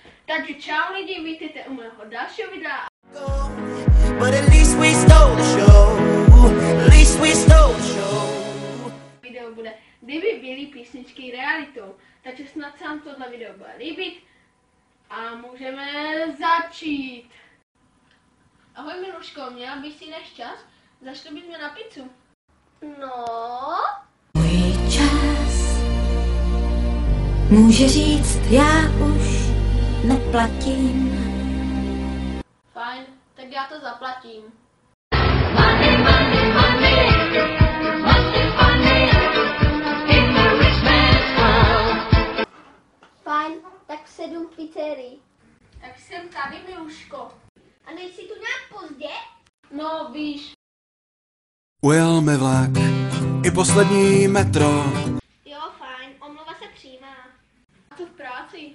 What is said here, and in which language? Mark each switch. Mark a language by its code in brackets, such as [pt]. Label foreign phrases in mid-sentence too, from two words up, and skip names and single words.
[cs] Takže čau lidi, vítejte u mého dalšího videa. [en] But at least we stole the show. At least we stole the show. [cs] Video bude, kdyby byly písničky realitou. Takže snad se vám tohle video bude líbit. A můžeme začít. Ahoj Miluško, měla bys si než čas? Zašli bychom na pizzu. No. Můj čas může říct, já už neplatím. Fajn, tak já to zaplatím. [en] Money, money, money, money, money, in the rich man's world. [cs] Fajn, tak 7 pizzerií. Tak jsem tady, Miluško. A nejsi tu nějak pozdě? No, víš. Ujel mi vlak, i poslední metro. Jo, fajn, omluva se přijímá. A co v práci?